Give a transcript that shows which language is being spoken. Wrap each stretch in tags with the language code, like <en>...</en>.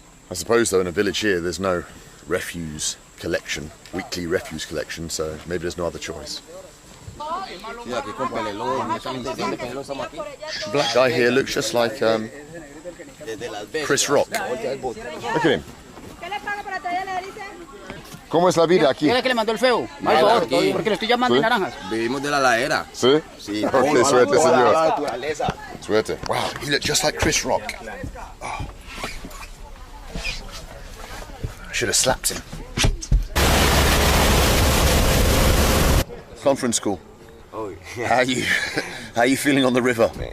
<en>I suppose though in a village here there's no refuse collection, weekly refuse collection, so maybe there's no other choice. The black guy here looks just like Chris Rock. Look at him.</en> <es>¿Cómo es la vida aquí? ¿Quién es que le mandó el feo? Por favor, porque le estoy llamando en naranjas. Vivimos de la ladera. ¿Sí? Sí. Okay, suerte, señor. Suerte.</es> <en>Wow, he looked just like Chris Rock. Oh. I should have slapped him. Conference call. Oh, How are you feeling on the river?</en>